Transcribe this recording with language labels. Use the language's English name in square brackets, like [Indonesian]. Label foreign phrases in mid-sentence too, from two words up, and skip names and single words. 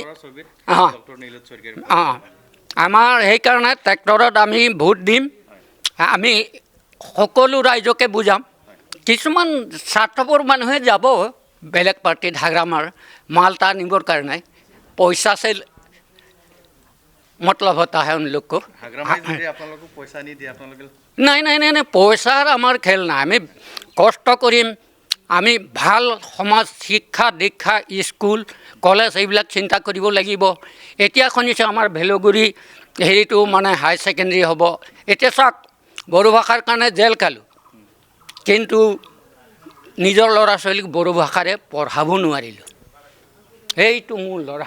[Assamese] ডক্টৰ নীলোৎ স্বৰ্গীয় আমাৰ সেইকাৰণে ট্ৰেক্টৰত আমি ভোট দিম আমি সকলো ৰাইজকে বুজাম কিছুমান স্বাৰ্থপৰ মানুহে যাব বেলেগ পাৰ্টিত হাগ্ৰামাৰ মালটা নিবৰ কাৰণে পইচা [Hindi] से मतलब होता है उन लोग को [Assamese] হাগ্ৰামাই যদি আপোনালোকক পইচা নি দিয়ে আপোনালোকে নাই পইচাৰ আমাৰ খেল নাই আমি কষ্ট কৰিম আমি ভাল সমাজ শিক্ষা দীক্ষা স্কুল কলেজ এইবিলাক চিন্তা কৰিব লাগিব এতিয়া শুনিছোঁ আমাৰ ভেলগুৰি হেৰিটো মানে [English] high secondary [Assamese] হ'ব এতিয়া চাওক বড়ো ভাষাৰ কাৰণে জেল খালোঁ কিন্তু নিজৰ ল'ৰা ছোৱালীক বড়ো ভাষাৰে পঢ়াব নোৱাৰিলোঁ এইটো মোৰ ল'ৰা